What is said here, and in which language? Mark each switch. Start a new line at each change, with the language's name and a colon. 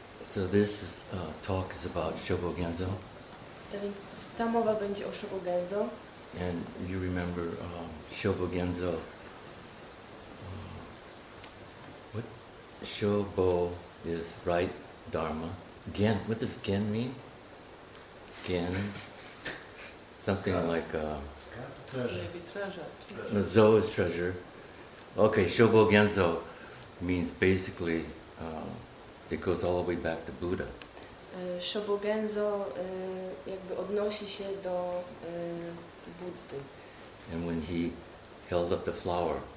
English: So this talk is about Shobogenzo.
Polish: Ta mowa będzie o Shobogenzo.
English: And you remember Shobogenzo. What Shobo is right dharma. Gen, what does gen mean? Gen. Something like treasure. Zo is treasure. Okay, Shobogenzo means basically it goes all the way back to Buddha.
Polish: Shobogenzo jakby odnosi się do Buddy.
English: And when he held up the flower